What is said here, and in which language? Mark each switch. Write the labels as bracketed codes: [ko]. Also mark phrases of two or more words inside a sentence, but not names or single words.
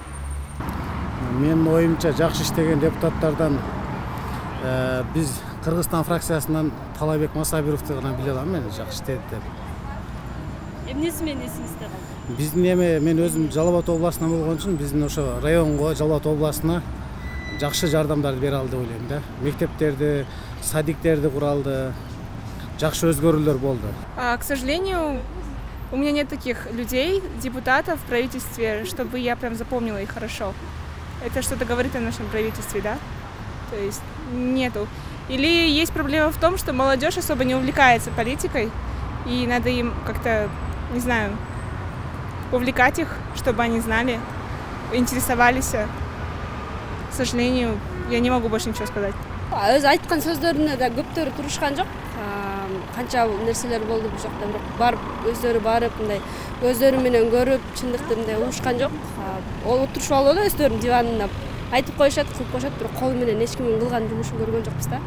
[ky] Менин оюмча жакшы иштеген депутаттардан биз Кыргызстан фракциясынан Талабек Масабировду гана биле алам, мен жакшы иштеди деп. Эмнеси менен эсиңизде калды? Биздин мен өзүм Жалал Абад областынан болгон үчүн биздин ошо районго, Жалал Абад областына жакшы жардамдарды бере алды деп ойлойм да. Мектептерди, садиктерди кура алды. Жакшы өзгөрүүлөр болду. [ru] К сожалению, у меня нет таких людей, депутатов в правительстве, чтобы я прям запомнила их хорошо. Это что-то говорит о нашем правительстве, да? То есть нету. Или есть проблема в том, что молодежь особо не увлекается политикой, и надо им как-то, не знаю, увлекать их, чтобы они знали, интересовались. К сожалению, я не могу больше ничего сказать. [ky] Өз айткан сөздөрүнө да көптөрү турушкан жок. Канча нерселер болду бул жакта, бирок барып өздөрү барып мындай өздөрү менен көрүп, чындыкты мындай угушкан жок. Ол отурушуп алып эле өздөрүнүн диванына айтып коюшат, кылып коюшат, бирок кол менен эч кимдин кылган жумушун көргөн жокпуз да.